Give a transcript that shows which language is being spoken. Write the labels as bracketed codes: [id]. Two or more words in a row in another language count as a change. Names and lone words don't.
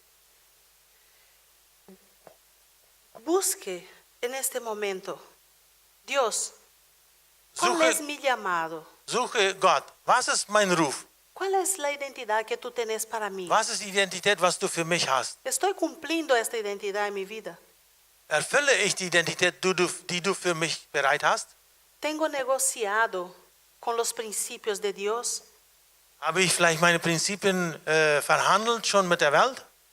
[es] Busque en este momento, Dios, ¿cuál es mi llamado? [de] Suche Gott. Was ist mein Ruf? [es] ¿Cuál es la identidad que tú tienes para mí? [de] Was ist die Identität, was du für mich hast? [es] ¿Estoy cumpliendo esta identidad en mi vida? [de] Erfülle ich die Identität, die du für mich bereit hast? [es] ¿Tengo negociado con los principios de Dios? [de] Habe ich vielleicht meine Prinzipien verhandelt schon mit der Welt?